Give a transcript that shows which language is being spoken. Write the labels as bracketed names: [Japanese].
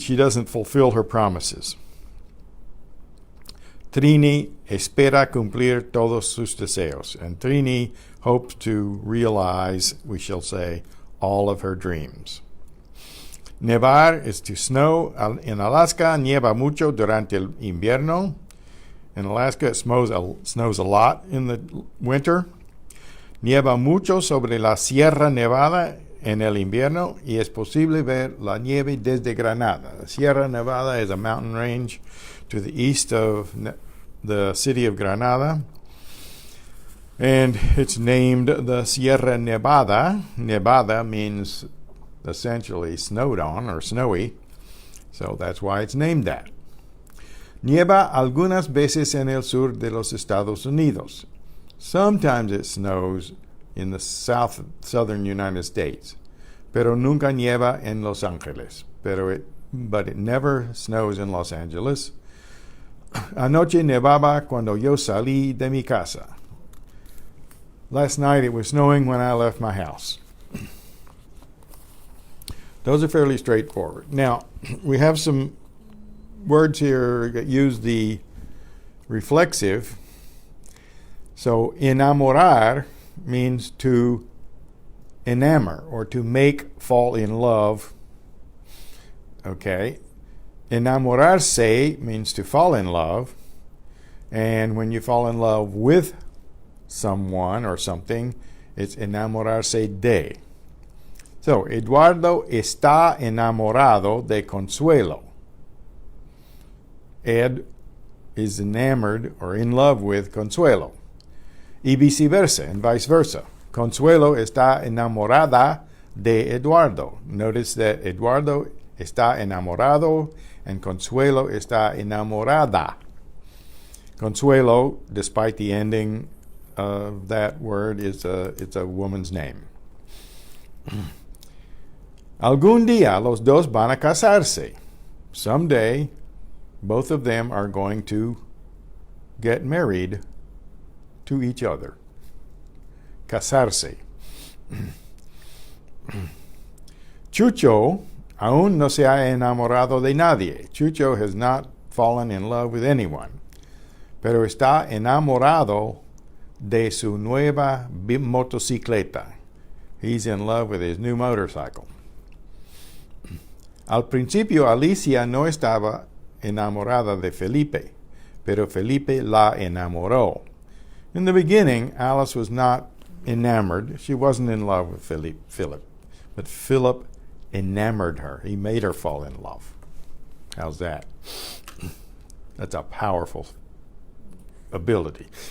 [English] She doesn't fulfill her promises. [Spanish] Trini espera cumplir todos sus deseos. [English] And Trini hopes to realize, we shall say, all of her dreams. Nevar is to snow. In Alaska, [Spanish] nieva mucho durante el invierno. [English] In Alaska, it snows a lot in the winter. [Spanish] Nieva mucho sobre la Sierra Nevada en el invierno y es posible ver la nieve desde Granada. [English] The Sierra Nevada is a mountain range to the east of the city of Granada, and it's named the Sierra Nevada. Nevada means essentially snowed on or snowy, so that's why it's named that. [Spanish] Nieva algunas veces en el sur de los Estados Unidos. [English] Sometimes it snows in the southern United States, [Spanish] pero nunca nieva en Los Angeles. [English] But it never snows in Los Angeles. [Spanish] Anoche nevaba cuando yo salí de mi casa. [English] Last night it was snowing when I left my house. Those are fairly straightforward. Now, we have some words here that use the reflexive. So, enamorar means to enamor or to make fall in love. Okay. Enamorarse means to fall in love. And when you fall in love with someone or something, it's enamorarse de. [Spanish] So, Eduardo está enamorado de Consuelo. [English] Ed is enamored or in love with Consuelo. [Spanish] Y viceversa, [English] and vice versa. [Spanish] Consuelo está enamorada de Eduardo. [English] Notice that Eduardo [Spanish] está enamorado [English] and Consuelo [Spanish] está enamorada. [English] Consuelo, despite the ending of that word, it's a woman's name. [Spanish] Algún día los dos van a casarse. [English] Someday, both of them are going to get married to each other. [Spanish] Casarse. Chucho aún no se ha enamorado de nadie. [English] Chucho has not fallen in love with anyone, [Spanish] pero está enamorado de su nueva motocicleta. [English] He's in love with his new motorcycle. [Spanish] Al principio Alicia no estaba enamorada de Felipe, pero Felipe la enamoró. [English] In the beginning, Alice was not enamored. She wasn't in love with Philip. But Philip enamored her. He made her fall in love. How's that? That's a powerful ability.